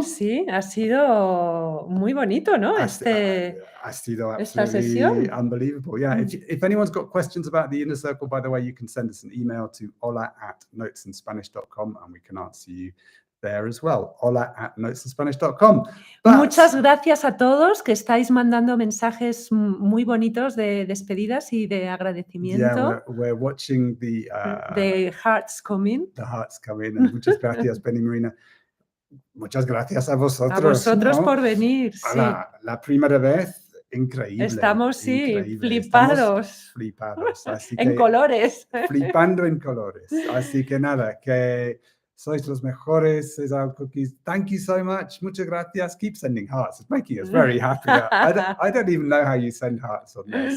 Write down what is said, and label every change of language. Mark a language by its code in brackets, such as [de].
[es] Sí, ha sido muy bonito, ¿no? Ha sido [en] absolutely unbelievable. Yeah, if anyone's got questions about the inner circle, by the way, you can send us an email to hola@notesinspanish.com and we can answer you there as well. hola@notesinspanish.com. [es] Muchas gracias a todos que estáis mandando mensajes muy bonitos de despedidas y de agradecimiento. [en] Yeah, we're watching the hearts come in. The hearts come in. [es] And muchas gracias, Penny Marina. Muchas gracias a vosotros. A vosotros, ¿no? Por venir. La primera vez, increíble. Estamos, increíble. Flipados. Así en colores. Flipando en colores. Así que nada, que sois los mejores, Cesar Cookies. [en] Thank you so much. [es] Muchas gracias. [en] Keep sending hearts. It's making us very happy. I don't even know how you send hearts on there.